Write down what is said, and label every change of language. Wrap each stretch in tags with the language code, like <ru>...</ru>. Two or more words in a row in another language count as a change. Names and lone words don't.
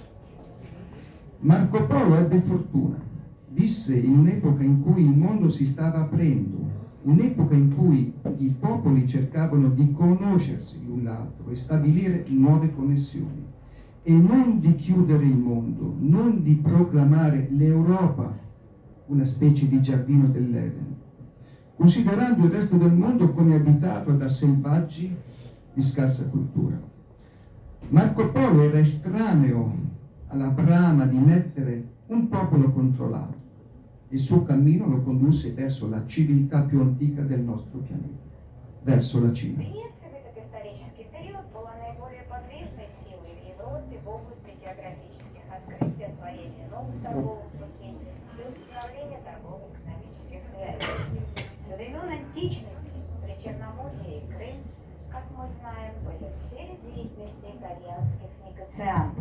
<it>Marco Polo ebbe fortuna, visse in un'epoca in cui il mondo si stava aprendo, un'epoca in cui i popoli cercavano di conoscersi l'un l'altro e stabilire nuove connessioni, e non di chiudere il mondo, non di proclamare l'Europa una specie di giardino dell'Eden, considerando il resto del mondo come abitato da selvaggi di scarsa cultura. Marco Polo era estraneo alla brama di mettere un popolo contro l'altro. Il suo cammino lo condusse verso la civiltà più antica del nostro pianeta, verso la Cina.</it> <ru>Венеция в этот исторический период была наиболее подвижной силой в Европе в области географических открытий, освоения новых торговых путей и установления торгово-экономических связей. Со времен античности Причерноморье и Крым, как мы знаем, были в сфере деятельности итальянских негациантов.</ru>